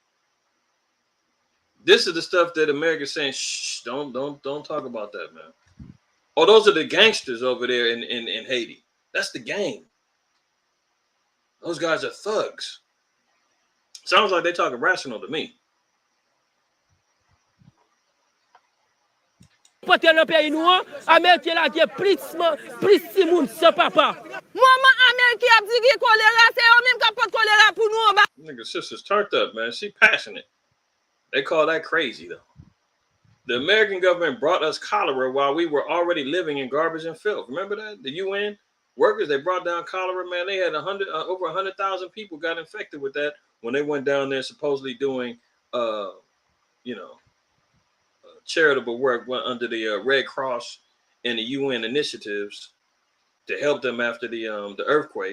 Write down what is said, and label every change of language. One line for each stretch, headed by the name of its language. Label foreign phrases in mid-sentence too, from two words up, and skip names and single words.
English: This is the stuff that America's saying, shh, don't talk about that, man. Oh, those are the gangsters over there in Haiti. That's the gang. Those guys are thugs. Sounds like they're talking rational to me.
Haitian Creole: Pote nan peyi nou an, Amerike la gen plis si moun sans papa. Maman Amerike ap di ki kolera, se yo mim ka pot kolera pou nou an ba.
English: Nigga, sister's turned up, man. She passionate. They call that crazy, though. The American government brought us cholera while we were already living in garbage and filth. Remember that? The UN workers, they brought down cholera, man. They had over 100,000 people got infected with that when they went down there supposedly doing, charitable work under the Red Cross and the UN initiatives to help them after the earthquake.